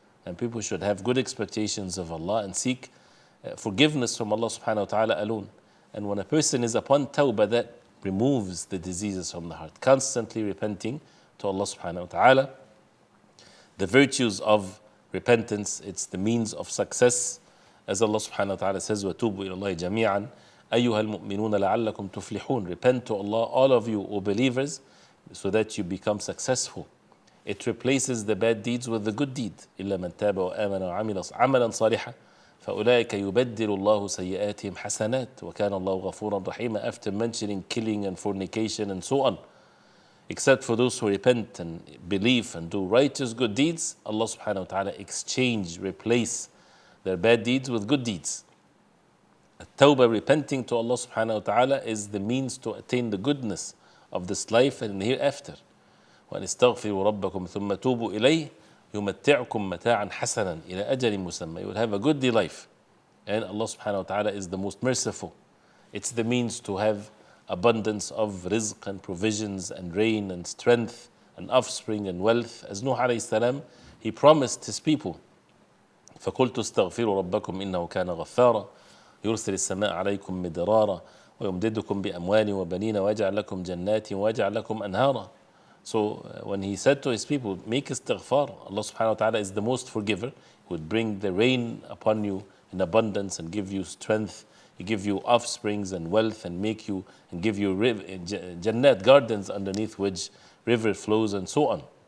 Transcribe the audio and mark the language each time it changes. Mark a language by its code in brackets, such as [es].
[en] And people should have good expectations of Allah and seek forgiveness from Allah subhanahu wa ta'ala alone. And when a person is upon tawbah, that removes the diseases from the heart, constantly repenting to Allah subhanahu wa ta'ala. The virtues of repentance, it's the means of success. As Allah subhanahu wa ta'ala says, [ar] وَتُوبُوا إِلَى اللَّهِ جَمِيعًا أَيُّهَا الْمُؤْمِنُونَ لَعَلَّكُمْ تُفْلِحُونَ. [en] Repent to Allah, all of you, O believers, so that you become successful. It replaces the bad deeds with the good deed. [ar] إِلَّا مَنْ تَابَ وَآمَنَ وَعَمِلَ عَمَلًا صَالِحًا فَأُولَٰئِكَ يُبَدِّلُ اللَّهُ سَيِّئَاتِهِمْ حَسَنَاتٍ وَكَانَ اللَّهُ غَفُورًا رَحِيمًا. [en] After mentioning killing and fornication and so on, except for those who repent and believe and do righteous good deeds, Allah subhanahu wa ta'ala replace their bad deeds with good deeds. Tawbah, repenting to Allah subhanahu wa ta'ala, is the means to attain the goodness of this life and the hereafter. [ar] وَأَنِ اسْتَغْفِرُوا رَبَّكُمْ ثُمَّ تُوبُوا إِلَيْهِ يُمَتِّعْكُمْ مَتَاعًا حَسَنًا إِلَى أَجَلٍ مُسَمًّى. [en] You will have a goodly life. And Allah subhanahu wa ta'ala is the most merciful. It's the means to have abundance of rizq and provisions and rain and strength and offspring and wealth. As Nuh alayhi salam, he promised his people, [ar] فَقُلْتُ اسْتَغْفِرُوا رَبَّكُمْ إِنَّهُ كَانَ غَفَّارًا يُرْسِلِ السَّمَاءَ عَلَيْكُمْ مِدْرَارًا وَيُمْدِدُكُمْ بِأَمْوَالٍ وَبَنِينَ وَيَجْعَلْ لَكُمْ جَنَّاتٍ وَيَجْعَلْ لَكُمْ أَنْهَارًا. [en] So when he said to his people, make istighfar, Allah subhanahu wa ta'ala is the most forgiver. He would bring the rain upon you in abundance and give you strength. He give you offsprings and wealth and make you and give you jannat, gardens underneath which river flows and so on.